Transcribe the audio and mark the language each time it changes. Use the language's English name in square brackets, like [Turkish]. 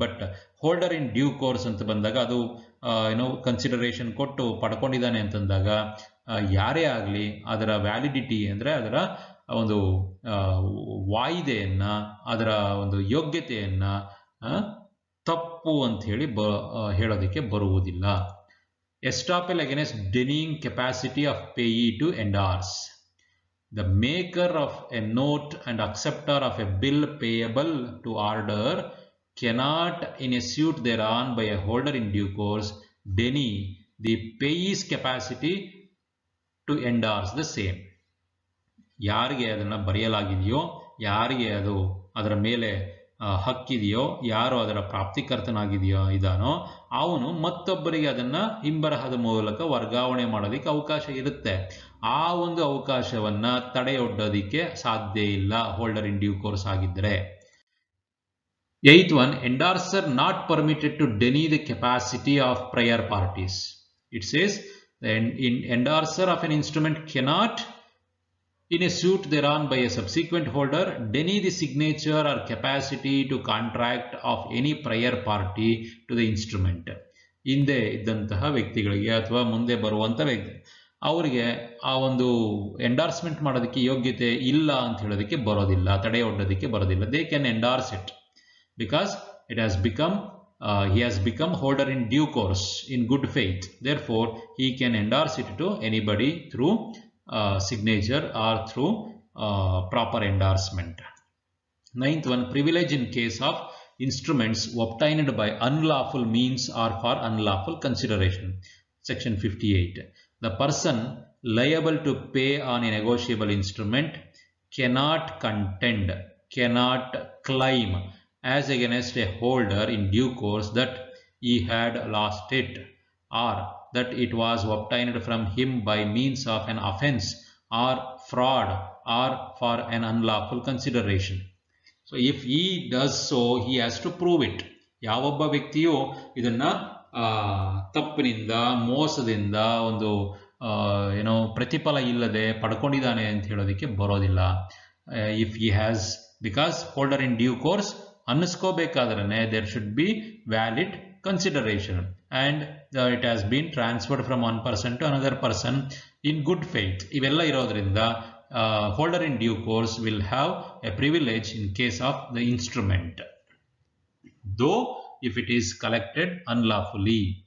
[Kannada] But holder in due course ಅಂತ ಬಂದಾಗ ಅದು ಕನ್ಸಿಡರೇಷನ್ ಕೊಟ್ಟು ಪಡ್ಕೊಂಡಿದ್ದಾನೆ ಅಂತಂದಾಗ ಯಾರೇ ಆಗಲಿ ಅದರ ವ್ಯಾಲಿಡಿಟಿ ಅಂದರೆ ಅದರ ಒಂದು ವಾಯಿದೆಯನ್ನು, ಅದರ ಒಂದು ಯೋಗ್ಯತೆಯನ್ನು ತಪ್ಪು ಅಂತ ಹೇಳಿ ಹೇಳೋದಕ್ಕೆ ಬರುವುದಿಲ್ಲ. [English] Estoppel against denying capacity of payee to endorse. The maker of a note and acceptor of a bill payable to order cannot, in a suit thereon by a holder in due course, deny the payee's capacity to endorse the same. [Kannada] ಯಾರಿಗೆ ಅದನ್ನು ಬರೆಯಲಾಗಿದೆಯೋ, ಯಾರಿಗೆ ಅದು ಅದರ ಮೇಲೆ ಹಕ್ಕಿದೆಯೋ, ಯಾರು ಅದರ ಪ್ರಾಪ್ತಿಕರ್ತನಾಗಿದೆಯೋ ಇದಾನೋ ಅವನು ಮತ್ತೊಬ್ಬರಿಗೆ ಅದನ್ನ ಹಿಂಬರಹದ ಮೂಲಕ ವರ್ಗಾವಣೆ ಮಾಡೋದಕ್ಕೆ ಅವಕಾಶ ಇರುತ್ತೆ. ಆ ಒಂದು ಅವಕಾಶವನ್ನ ತಡೆಯೊಡ್ಡೋದಿಕ್ಕೆ ಸಾಧ್ಯ ಇಲ್ಲ ಹೋಲ್ಡರ್ ಇನ್ ಡ್ಯೂ ಕೋರ್ಸ್ ಆಗಿದ್ದರೆ. [English] 8th one, endorser not permitted to deny the capacity of prior parties. It says the endorser of an instrument cannot, in a suit thereon by a subsequent holder, deny the signature or capacity to contract of any prior party to the instrument. [Kannada] ಹಿಂದೆ ಇದ್ದಂತಹ ವ್ಯಕ್ತಿಗಳಿಗೆ ಅಥವಾ ಮುಂದೆ ಬರುವಂಥ ವ್ಯಕ್ತಿ ಅವರಿಗೆ ಆ ಒಂದು ಎಂಡಾರ್ಸ್ಮೆಂಟ್ ಮಾಡೋದಕ್ಕೆ ಯೋಗ್ಯತೆ ಇಲ್ಲ ಅಂತ ಹೇಳೋದಕ್ಕೆ ಬರೋದಿಲ್ಲ, ತಡೆಯೊಡ್ಡೋದಕ್ಕೆ ಬರೋದಿಲ್ಲ. [English] They can endorse it because it has become he has become holder in due course in good faith. Therefore, he can endorse it to anybody through signature or through proper endorsement. 9th one, privilege in case of instruments obtained by unlawful means or for unlawful consideration. Section 58. The person liable to pay on a negotiable instrument cannot contend, cannot claim as against a holder in due course that he had lost it, or that it was obtained from him by means of an offense or fraud or for an unlawful consideration. So if he does so, he has to prove it. [Kannada] ಯಾವೊಬ್ಬ ವ್ಯಕ್ತಿಯು ಇದನ್ನ ತಪ್ಪಿನಿಂದ, ಮೋಸದಿಂದ, ಒಂದು ಪ್ರತಿಫಲ ಇಲ್ಲದೆ ಪಡ್ಕೊಂಡಿದ್ದಾನೆ ಅಂತ ಹೇಳೋದಕ್ಕೆ ಬರೋದಿಲ್ಲ. [English] if he has, because holder in due course [Kannada] ಅನ್ನಿಸ್ಕೋಬೇಕಾದ್ರೆ [English] there should be valid consideration and it has been transferred from one person to another person in good faith. [Kannada] ಇವೆಲ್ಲ ಇರೋದ್ರಿಂದ [English] holder in due course will have a privilege in case of the instrument, though if it is collected unlawfully.